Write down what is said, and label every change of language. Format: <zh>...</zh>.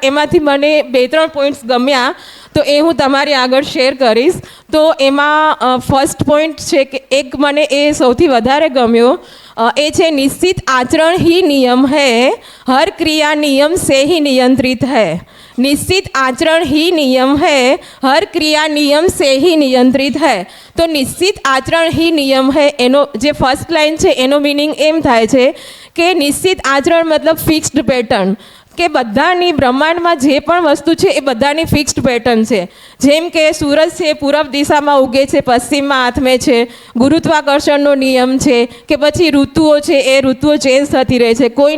<gu>એમાંથી મને 2-3 પોઈન્ટ્સ ગમ્યા, તો એ હું તમારી આગળ શેર કરીશ. તો એમાં ફર્સ્ટ પોઈન્ટ છે કે એક મને એ સૌથી વધારે ગમ્યો, એ છે નિશ્ચિત આચરણ</gu> <hi>ही नियम है, हर क्रिया नियम से ही नियंत्रित है. निश्चित आचरण ही नियम है, हर क्रिया नियम से ही नियंत्रित है.</hi> <gu>તો નિશ્ચિત આચરણ</gu> <hi>ही नियम है</hi> <gu>એનો જે ફર્સ્ટ લાઈન છે એનો મિનિંગ એમ થાય છે કે નિશ્ચિત આચરણ મતલબ ફિક્સ્ડ પેટર્ન, કે બધાની બ્રહ્માંડમાં જે પણ વસ્તુ છે એ બધાની ફિક્સ્ડ પેટર્ન છે. જેમ કે સૂરજ છે પૂર્વ દિશામાં ઉગે છે, પશ્ચિમમાં આથમે છે, ગુરુત્વાકર્ષણનો નિયમ છે, કે પછી ઋતુઓ છે એ ઋતુઓ ચેન્જ થતી રહે છે.</gu>